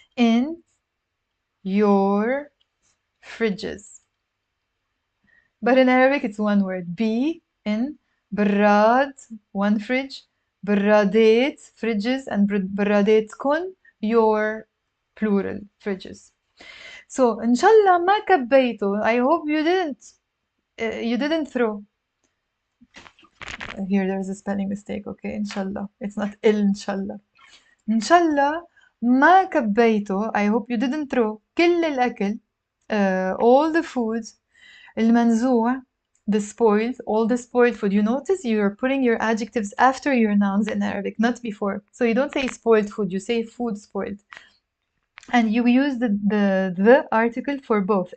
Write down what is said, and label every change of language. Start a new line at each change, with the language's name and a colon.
English: In your fridges. But in Arabic, it's one word. Be in. براد, one fridge. برادات, fridges. And براداتكن, your plural fridges.
Arabic: So, إن شاء الله ما كبيتوا.
English: I hope you didn't throw. Here there's a spelling mistake. Okay, إن شاء الله. It's not إن شاء الله.
Arabic: إن شاء الله ما كبيتوا.
English: I hope you didn't throw
Arabic: كل الأكل,
English: all the foods. المنزوع, the spoiled, all the spoiled food. You notice you're putting your adjectives after your nouns in Arabic, not before. So you don't say spoiled food, you say food spoiled. And you use the article for both.